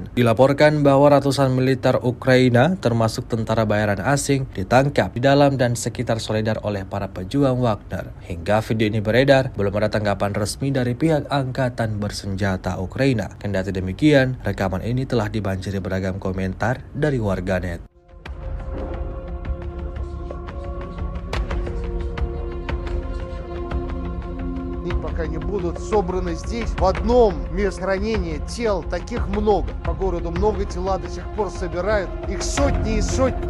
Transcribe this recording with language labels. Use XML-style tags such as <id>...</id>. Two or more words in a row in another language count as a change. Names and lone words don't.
<id>Dilaporkan bahwa ratusan militer Ukraina, termasuk tentara bayaran asing, ditangkap di dalam dan sekitar Soledar oleh para pejuang Wagner. Hingga video ini beredar, belum ada tanggapan resmi dari pihak angkatan bersenjata Ukraina. Kendati demikian, rekaman ini telah dibanjiri beragam komentar dari warganet.</id> <ru>Пока не будут собраны здесь, в одном месте хранения тел, таких много. По городу много, тела до сих пор собирают. Их сотни и сотни.</ru>